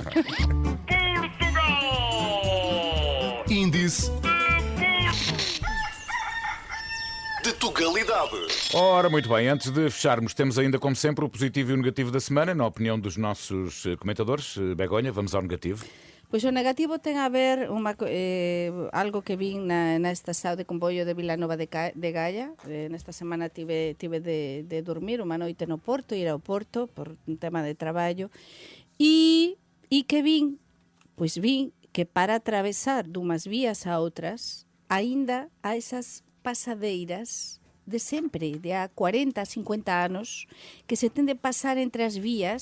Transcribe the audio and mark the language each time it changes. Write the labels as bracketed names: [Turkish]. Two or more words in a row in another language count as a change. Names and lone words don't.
[Portuguese] Índice de tugalidade. Ora, muito bem, antes de fecharmos, temos ainda, como sempre, o positivo e o negativo da semana, na opinião dos nossos comentadores. Begonha, vamos ao negativo. [Galician] Pois o negativo ten a ver algo que vin na estación de comboio de Vilanova de Gaia. Nesta semana tive de dormir unha noite no Porto, ir ao Porto por un tema de traballo, e que vin que para atravesar dunhas vías a outras aínda há esas pasadeiras de sempre, de há 40, 50 anos, que se tende a pasar entre as vías.